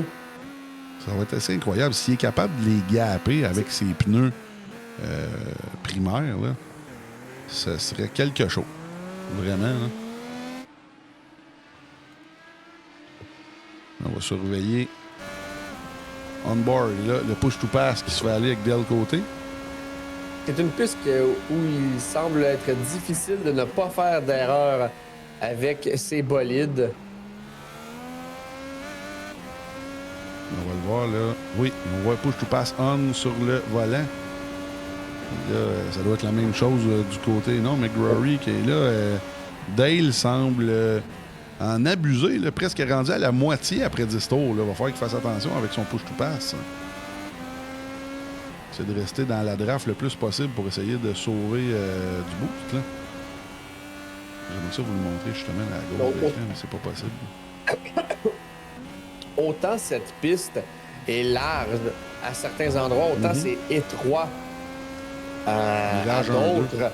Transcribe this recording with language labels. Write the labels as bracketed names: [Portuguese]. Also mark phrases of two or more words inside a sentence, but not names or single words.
[French] Ça va être assez incroyable. S'il est capable de les gaper avec ses pneus primaires, là, ça serait quelque chose. Vraiment. Là. On va surveiller on-board. Là, le push-to-pass qui se fait aller avec Dale Côté. C'est une piste où il semble être difficile de ne pas faire d'erreur avec ses bolides. On va le voir, là. Oui, on voit push-to-pass on sur le volant. Là, ça doit être la même chose du côté. Non, McGrory qui est là. Dale semble en abuser, là, presque rendu à la moitié après 10 tours. Il va falloir qu'il fasse attention avec son push-to-pass. C'est de rester dans la draft le plus possible pour essayer de sauver du boost. Là. J'aimerais ça vous le montrer justement à gauche de l'écran, mais c'est pas possible. Autant cette piste est large à certains endroits, autant c'est étroit à d'autres.